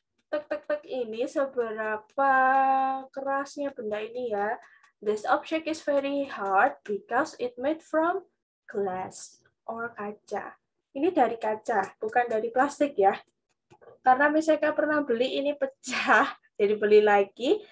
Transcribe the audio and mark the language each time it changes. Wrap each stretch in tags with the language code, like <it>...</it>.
<id>Tuk tuk tuk ini seberapa kerasnya benda ini ya?</id> <en>This object is very hard because it made from glass or kaca.</en> <id>Ini dari kaca, bukan dari plastik ya. Karena misalnya pernah beli ini pecah, jadi beli lagi.</id>